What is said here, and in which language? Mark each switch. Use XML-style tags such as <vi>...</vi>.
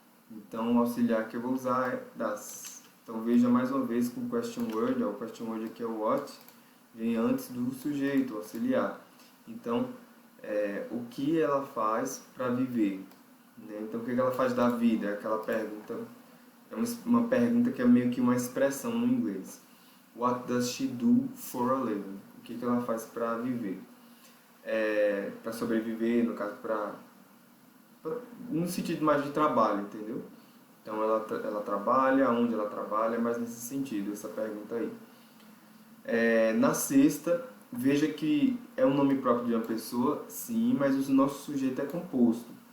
<pt>Então, o auxiliar que eu vou usar é das. Então, veja mais uma vez com o question word, o question word aqui é o what, vem antes do sujeito, o auxiliar. Então, o que ela faz para viver? Né? Então, o que ela faz da vida? É aquela pergunta, é uma pergunta que é meio que uma expressão no inglês.</pt> <en>What does she do for a living?</en> <pt>O que ela faz para viver? Para sobreviver, no caso, no sentido mais de trabalho, entendeu? Então, ela trabalha, onde ela trabalha, mas nesse sentido, essa pergunta aí. Na sexta, veja que é um nome próprio de uma pessoa, sim, mas o nosso sujeito é composto.</pt>